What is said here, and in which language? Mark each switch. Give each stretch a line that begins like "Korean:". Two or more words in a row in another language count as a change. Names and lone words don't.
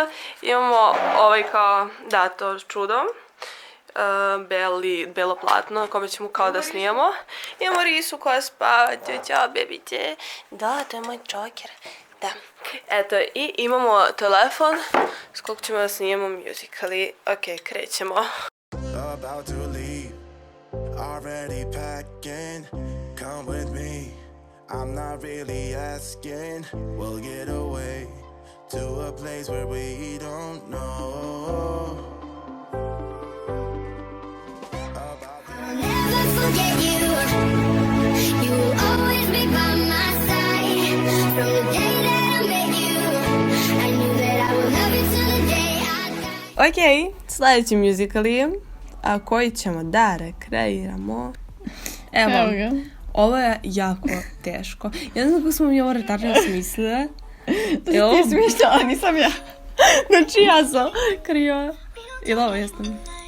Serbian: Imamo ovaj kao, da, to čudo. Belo platno, kome ćemo kao da snijemo. Imamo Risu koja spava. Ćao, bebice. Da, to je moj čoker. Da. Eto, i imamo telefon s kojeg ćemo da snijemo musicali. Ok, krećemo.
English: About to leave, already packing, come with me, I'm not really asking, we'll get away to a place where we don't know. I'll never forget you, you will always be by my side, from the day that I met you, I knew that I would love you till the day I die.
Serbian: Ok, sljedeći musical je, koji ćemo da rekreiramo. Evo ga. Ovo je jako teško. Ja ne znam kako smo mi ovo retardno smislile. To si ti smišljala, nisam ja. Znači ja sam kriva. Ili ovo jesam?